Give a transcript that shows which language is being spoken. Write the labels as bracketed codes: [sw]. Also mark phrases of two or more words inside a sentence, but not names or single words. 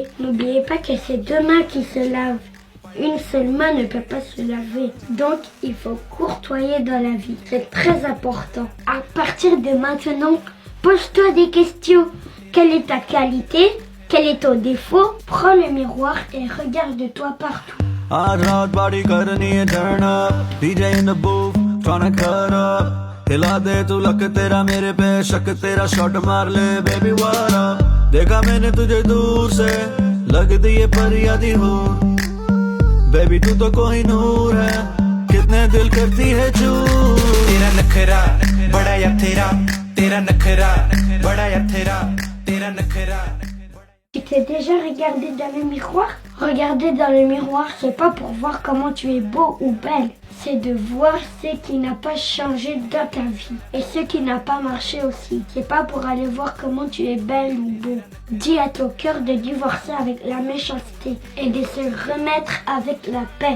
[fr] N'oubliez pas que c'est deux mains qui se lavent. Une seule main ne peut pas se laver. Donc, il faut courtoyer dans la vie. C'est très important. À partir de maintenant, pose-toi des questions. Quelle est ta qualité? Quel est ton défaut? Prends le miroir et regarde-toi partout. [hi] हिला दे तू लक तेरा मेरे पे शक तेरा शॉट मार ले बेबी वारा देखा मैंने तुझे दूर से लगती है परियादी हो बेबी तू तो कोई नूर है कितने दिल करती है चूर तेरा नखरा बड़ा या तेरा नखरा बड़ा या तेरा नखरा. [fr] Tu t'es déjà regardé dans le miroir? Regarder dans le miroir, c'est pas pour voir comment tu es beau ou belle. C'est de voir ce qui n'a pas changé dans ta vie. Et ce qui n'a pas marché aussi. C'est pas pour aller voir comment tu es belle ou beau. Dis à ton cœur de divorcer avec la méchanceté et de se remettre avec la paix.